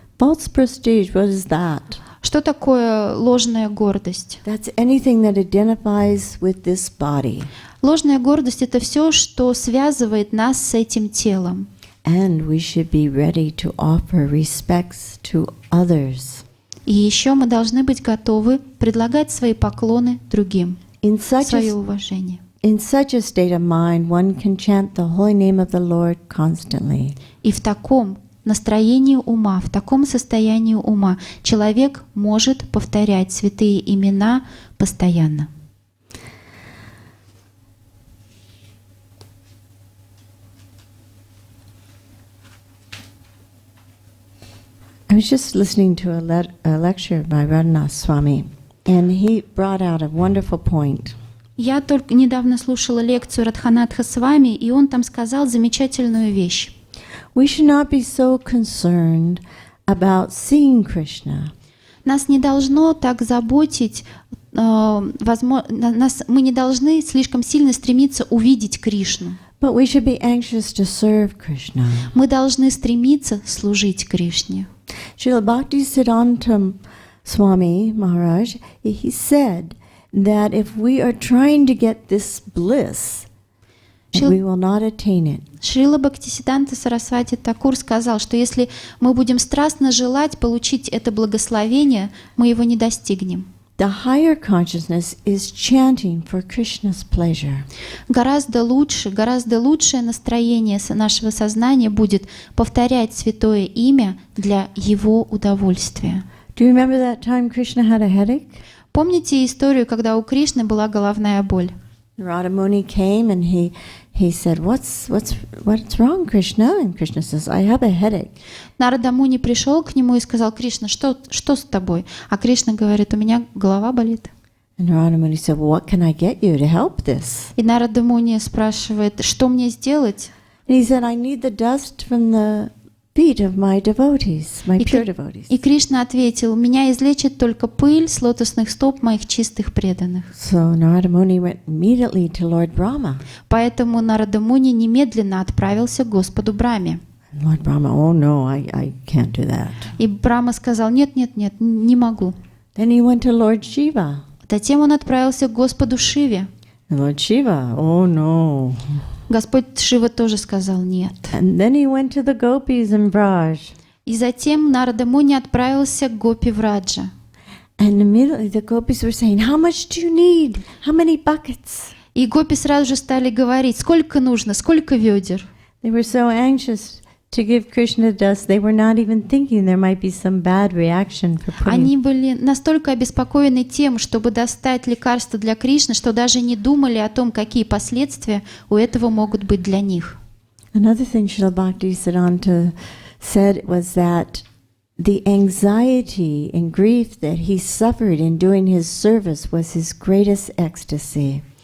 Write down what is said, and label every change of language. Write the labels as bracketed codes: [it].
[en] False prestige, what is that? [ru] Что такое ложная гордость? [en] That's anything that identifies with this body. [ru] Ложная гордость — это все, что связывает нас с этим телом. [en] And we should be ready to offer respects to others. [ru] И еще мы должны быть готовы предлагать свои поклоны другим, свое уважение. [en] In such a state of mind, one can chant the holy name of the Lord constantly. [ru] И в таком настроении ума, в таком состоянии ума человек может повторять святые имена постоянно. [en] I was just listening to a lecture by Radhanath Swami, and he brought out a wonderful point. [ru] Я только недавно слушала лекцию Радханатха Свами, и он там сказал замечательную вещь. [en] We should not be so concerned about seeing Krishna. [ru] Нас не должно так заботить, мы не должны слишком сильно стремиться увидеть Кришну. [en] But we should be anxious to serve Krishna. [ru] Мы должны стремиться служить Кришне. [en] Srila Bhaktisiddhanta Swami Maharaj, he said that if we are trying to get this bliss, we will not attain it. [ru] Шрила Бхактисиддханта Сарасвати Такур сказал, что если мы будем страстно желать получить это благословение, мы его не достигнем. [en] The higher consciousness is chanting for Krishna's pleasure. [ru] Гораздо лучшее настроение нашего сознания будет повторять святое имя для его удовольствия. [en] Do you remember that time Krishna had a headache? [ru] Помните историю, когда у Кришны была головная боль? [en] Narada Muni came and he said, "What's wrong, Krishna?" And Krishna says, "I have a headache." [ru] Нарада Муни пришел к нему и сказал: Кришна, что с тобой? А Кришна говорит: у меня голова болит. [en] And Narada Muni said, "Well, what can I get you to help this?" [ru] И Нарада Муни спрашивает: что мне сделать? [en] And he said, "I need the dust from the feet of my devotees, my pure devotees." [ru] И Кришна ответил: меня излечит только пыль с лотосных стоп моих чистых преданных. [en] So Narada Muni went immediately to Lord Brahma. [ru] Поэтому Нарада Муни немедленно отправился к Господу Брахме. [en] And Lord Brahma, "Oh no, I can't do that." [ru] И Брахма сказал: нет, не могу. [en] Then he went to Lord Shiva. [ru] Затем он отправился к Господу Шиве. [en] And Lord Shiva, "Oh no." [ru] Господь Шива тоже сказал нет. [en] And then he went to the gopis in Braj. [ru] И затем Нарада Муни отправился к Гопи Враджа. [en] And immediately the gopis were saying, "How much do you need? How many buckets?" [ru] И гопи сразу же стали говорить: сколько нужно, сколько ведер. [en] They were so anxious to give Krishna dust, they were not even thinking there might be some bad reaction for [ru] Они [en] putting. [ru] были настолько обеспокоены тем, чтобы достать лекарство для Кришны, что даже не думали о том, какие последствия у этого могут быть для них. [en] Another thing Srila Bhaktisiddhanta said was that the anxiety and grief that he suffered in doing his service was his greatest ecstasy.